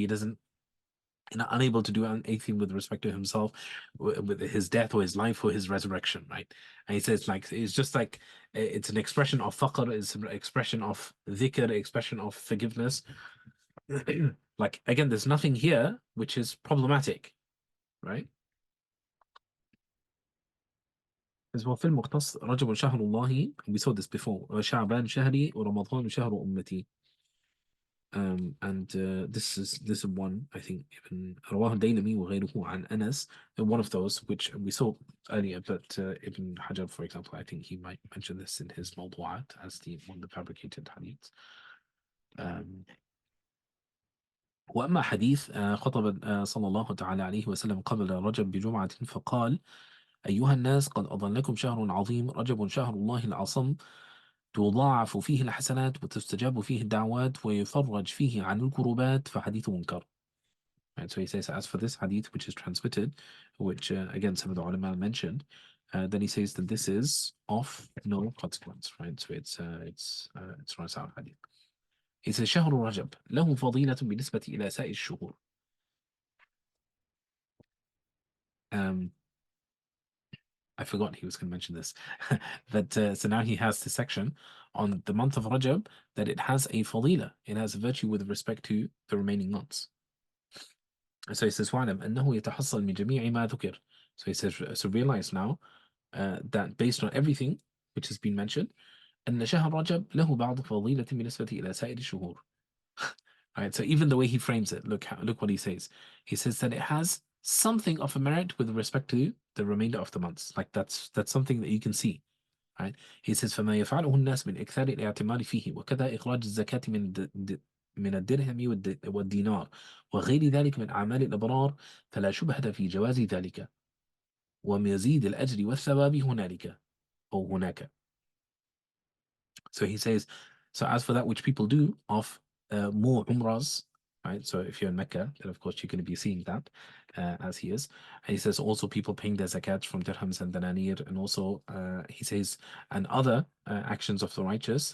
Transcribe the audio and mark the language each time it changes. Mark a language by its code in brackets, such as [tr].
[en] He doesn't, unable to do anything with respect to himself, with his death or his life or his resurrection, right? And he says, like, it's just like it's an expression of faqr, it's an expression of dhikr, expression of forgiveness. Like, again, there's nothing here which is problematic, right? As well, [ar] في المختص رجب شهر الله, [en] we saw this before, [ar] شعبان شهري ورمضان شهر أمتي. [en] And this is one, I think, Ibn [ar] رواه الديلمي وغيره عن أنس, [en] one of those which we saw earlier, but Ibn Hajar, for example, I think he might mention this in his موضوعات as one of the fabricated hadiths. [ar] وأما حديث خطب صلى الله تعالى عليه وسلم قبل رجب بجمعة فقال: أيها الناس، قد أضلكم شهر عظيم، رجب شهر الله العصم، تضاعف فيه الحسنات وتستجاب فيه الدعوات ويفرج فيه عن الكروبات، فحديث منكر. [en] And so he says, as for this hadith which is transmitted, which again some of the ulama mentioned, then he says that this is of no consequence, right? So it's Rasa'il hadith. He says [ar] شهر رجب له فضيلة بالنسبة إلى سائر الشهور. [en] I forgot he was going to mention this. But so now he has the section on the month of Rajab, that it has a fadila, it has a virtue with respect to the remaining months. So he says [ar] وَعْلَمْ أَنَّهُ يَتَحَصَّلْ مِنْ جَمِيعِ مَا ذُكِرْ. [en] So he says, so realize now that based on everything which has been mentioned, [ar] أن شهر رجب له بعض فضيلة بالنسبة إلى سائر الشهور. [en] Right, so even the way he frames it, look what he says. He says that it has something of a merit with respect to the remainder of the months. Like that's something that you can see. Right? He says [ar] فما يفعله الناس من إكثار الاعتماد فيه وكذا إخراج الزكاة من الدرهم والدينار وغير ذلك من أعمال الأبرار فلا شبهة في جواز ذلك ومزيد الأجر والثواب هنالك أو هناك. [en] So he says, so as for that which people do of more umrahs, right? So if you're in Mecca, then of course you're going to be seeing that as he is. And he says also people paying their zakat from dirhams and dananir, and also he says, and other actions of the righteous.